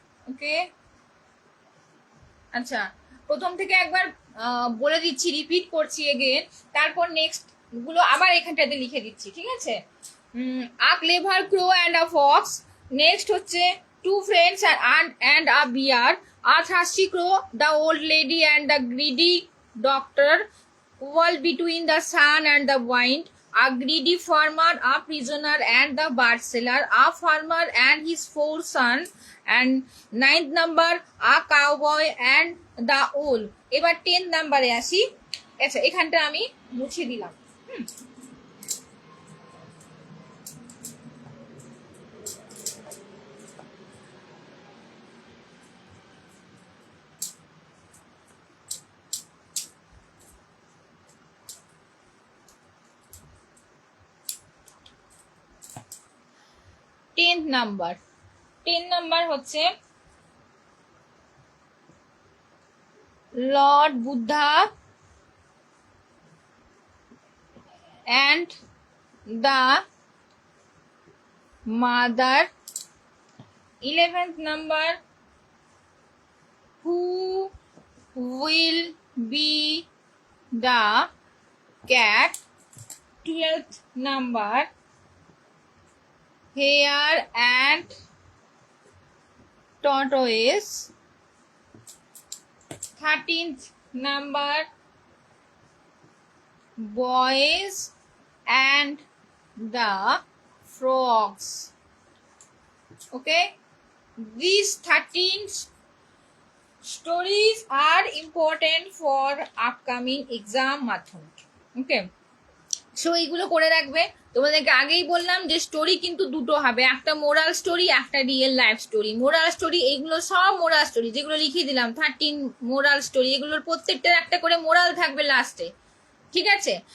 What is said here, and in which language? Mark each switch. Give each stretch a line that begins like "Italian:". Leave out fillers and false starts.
Bangla: ওকে, আচ্ছা প্রথম থেকে একবার বলে দিচ্ছি, রিপিট করছি এগেন, তারপর নেক্সট গুলো আবার এখানটাতে লিখে দিচ্ছি, ঠিক আছে?
English: A clever crow and a fox. Next হচ্ছে two friends and a bear. A thirsty crow, the old lady and the greedy doctor, wall between the sun and the wind, a greedy farmer, a prisoner and the bird seller, a farmer and his 4 sons, and 9th number, a cowboy and the owl.
Bangla: এবার 10 নাম্বারে আসি। আচ্ছা এখানটা আমি মুছে দিলাম।
English: 10th number. 10 number হচ্ছে lord Buddha and the mother. 11th number, who will be the cat. 12th number, hare and tortoise. 13th number, boys and the frogs. Okay, these 13 stories are important for upcoming exam Madhyamik.
Bangla: Okay, so এইগুলো করে রাখবে। তোমাদেরকে আগেই বললাম যে story কিন্তু দুটো হবে, একটা মোরাল স্টোরি, একটা real life story. Moral story এইগুলো সব মোরাল স্টোরি যেগুলো লিখিয়ে দিলাম 13 মোরাল স্টোরি, এগুলোর প্রত্যেকটার একটা করে মোরাল থাকবে লাস্টে, ঠিক আছে?